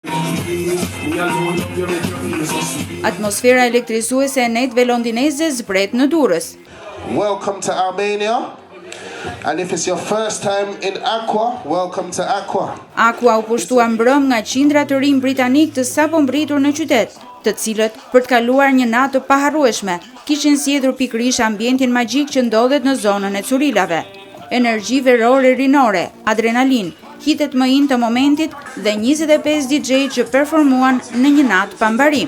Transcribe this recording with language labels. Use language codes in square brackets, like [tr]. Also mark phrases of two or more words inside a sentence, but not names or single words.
[sq] Atmosfera elektrizuese e netëve londineze zbret në Durrës. [en] Welcome to Albania. And if it's your first time in Aqua, welcome to Aqua. [sq] Aqua u pushtua mbrëm nga qindra të rinj britanik të sapo mbritur në qytet, të cilët për të kaluar një natë të paharrueshme, kishin zgjedhur pikërisht ambientin magjik që ndodhet në zonën e Curilave. Energji verore rinore, adrenalin, hitet më in të momentit dhe 25 DJ që performuan në një natë pa mbarim.